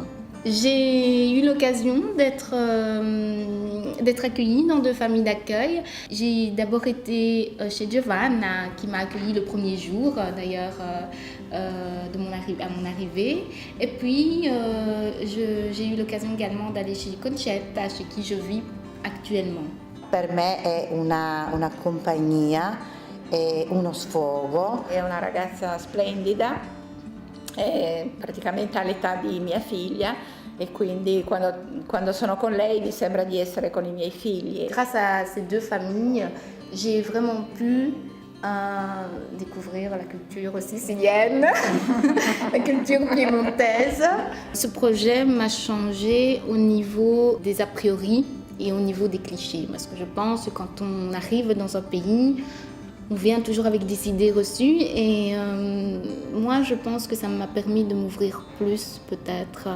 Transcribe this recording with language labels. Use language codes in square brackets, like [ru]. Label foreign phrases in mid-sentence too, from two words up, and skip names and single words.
[fr] J'ai eu l'occasion d'être accueillie dans 2 familles d'accueil. J'ai d'abord été chez Giovanna, qui m'a accueillie le premier jour, d'ailleurs, à mon arrivée. Et puis, j'ai eu l'occasion également d'aller chez Concetta, chez qui je vis actuellement. [it] Per me è una compagnia, è uno sfogo. È una ragazza splendida, è praticamente all'età di mia figlia e quindi quando sono con lei mi sembra di essere con i miei figli. [fr] Grâce à ces 2 familles, j'ai vraiment pu découvrir la culture sicilienne, la culture piémontaise. Ce projet m'a changé au niveau des a priori et au niveau des clichés, parce que je pense que quand on arrive dans un pays, on vient toujours avec des idées reçues et moi je pense que ça m'a permis de m'ouvrir plus peut-être.